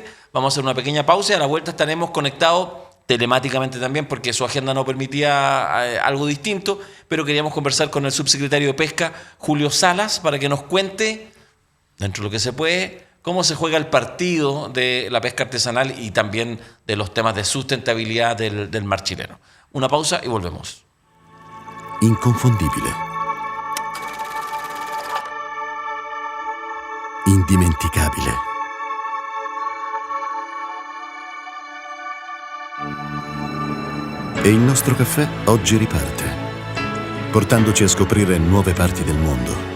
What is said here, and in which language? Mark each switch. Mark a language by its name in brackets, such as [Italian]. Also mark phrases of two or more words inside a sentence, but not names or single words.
[Spanish] Vamos a hacer una pequeña pausa y a la vuelta estaremos conectados telemáticamente también porque su agenda no permitía algo distinto, pero queríamos conversar con el subsecretario de Pesca, Julio Salas, para que nos cuente, dentro de lo que se puede, cómo se juega el partido de la pesca artesanal y también de los temas de sustentabilidad del mar chileno. Una pausa y volvemos. [Italian] Inconfondibile. Indimenticabile. E il nostro caffè oggi riparte, portandoci a scoprire nuove parti del mondo.